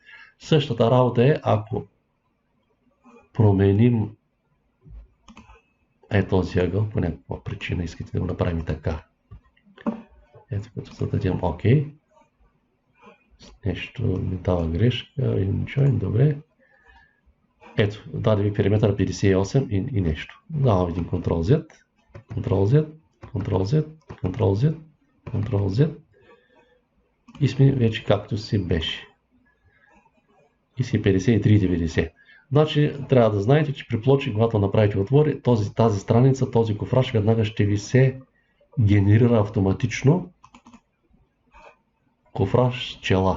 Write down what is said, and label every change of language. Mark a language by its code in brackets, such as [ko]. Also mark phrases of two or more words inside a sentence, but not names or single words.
[bg] Същата работа е, ако променим този ъгъл, по някаква причина искате да го направим така. Ето, като зададем ОК. Нещо ми дава грешка, добре. Ето, даде ви периметър 58 и нещо. Давам един Ctrl-Z, Ctrl-Z, Ctrl-Z, Ctrl-Z, Ctrl-Z и сме вече както си беше. И си 53,90. Значи трябва да знаете, че при плочи, когато направите отвори, тази страница, този кофраж веднага ще ви се генерира автоматично кофраж с чела.